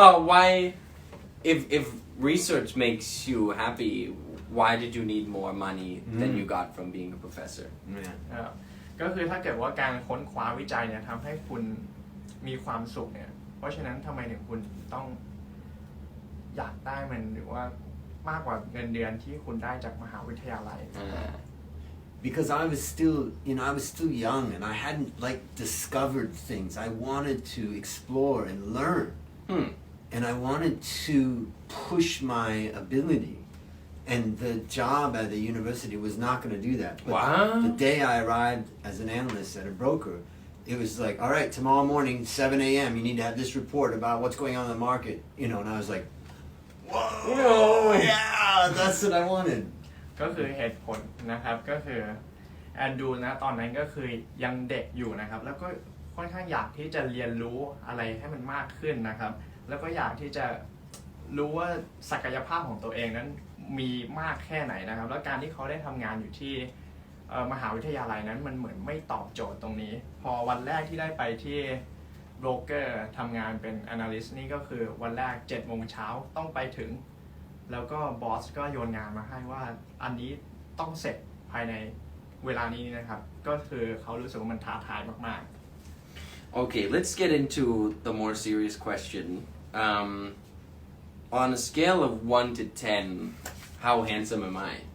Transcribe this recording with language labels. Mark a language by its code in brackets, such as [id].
[en] why if research makes you happy why did you need more money than you got from being a professor Yeah. [th] ก็คือถ้าเกิดว่าการค้นคว้าวิจัยเนี่ยทำให้คุณมีความสุขเนี่ยเพราะฉะนั้นทำไมถึงคุณต้องอยากได้มันหรือว่ามากกว่าเงินเดือนที่คุณได้จากมหาวิทยาลัย [en] Because I was still young and I hadn't like discovered things. I wanted to explore and learn. And I wanted to push my ability. And the job at the university was not going to do that. But Wow. the day I arrived as an analyst at a broker, it was like, all right, tomorrow morning, 7 a.m., you need to have this report about what's going on in the market. And I was like, whoa, yeah, that's what I wanted. [th] ก็คือเหตุผลนะครับก็คือแอนดูนะตอนนั้นก็คือยังเด็กอยู่นะครับแล้วก็ค่อนข้างอยากที่จะเรียนรู้อะไรให้มันมากขึ้นนะครับแล้วก็อยากที่จะรู้ว่าศักยภาพของตัวเองนั้นมีมากแค่ไหนนะครับแล้วการที่เขาได้ทำงานอยู่ที่ มหาวิทยาลัยนั้นมันเหมือนไม่ตอบโจทย์ตรงนี้พอวันแรกที่ได้ไปที่โบรกเกอร์ทำงานเป็น analyst นี่ก็คือวันแรก 7 โมงเช้าต้องไปถึงแล้วก็บอสก็โยนงานมาให้ว่าอันนี้ต้องเสร็จภายในเวลานี้นะครับก็คือเขารู้สึกว่ามันท้าทายมากๆ [en] Okay, let's get into the more serious question. On a scale of 1 to 10, how handsome am I?